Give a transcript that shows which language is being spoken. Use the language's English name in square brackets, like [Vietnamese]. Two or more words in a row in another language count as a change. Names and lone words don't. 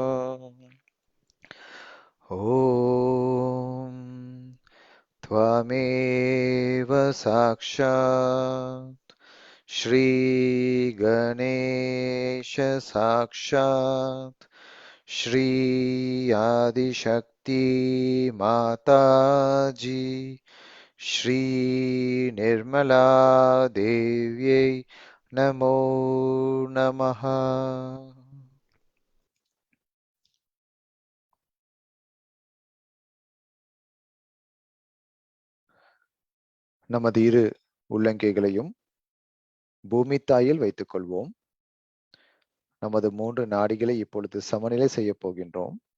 [Sanskrit] ॐ त्वमेव साक्षात् श्री गणेश साक्षात् श्री आदिशक्ति माताजी श्री निर्मला देव्यै नमो नमः। [Tamil] நமது இரு உள்ளங்கைகளையும் பூமி தாயில் வைத்துக் கொள்வோம். நமது 3 நாடிகளை இப்பொழுது சமநிலை செய்ய போகின்றோம்.